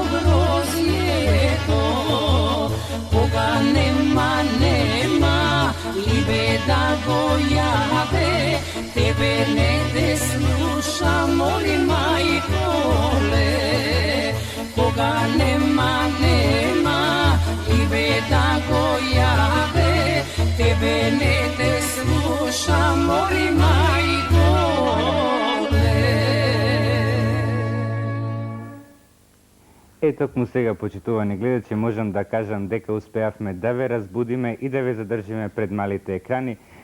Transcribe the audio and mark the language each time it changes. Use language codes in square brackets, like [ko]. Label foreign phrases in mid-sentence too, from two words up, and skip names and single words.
[mk] грозјето, кога нема, нема, либе да го јаде, тебе не те слуша, моли мајколе, кога нема, нема, либе да го јаде, тебе не те слуша, моли мајколе. Токму сега, почитувани гледачи, можам да кажам дека успеавме да ве разбудиме и да ве задржиме пред малите екрани.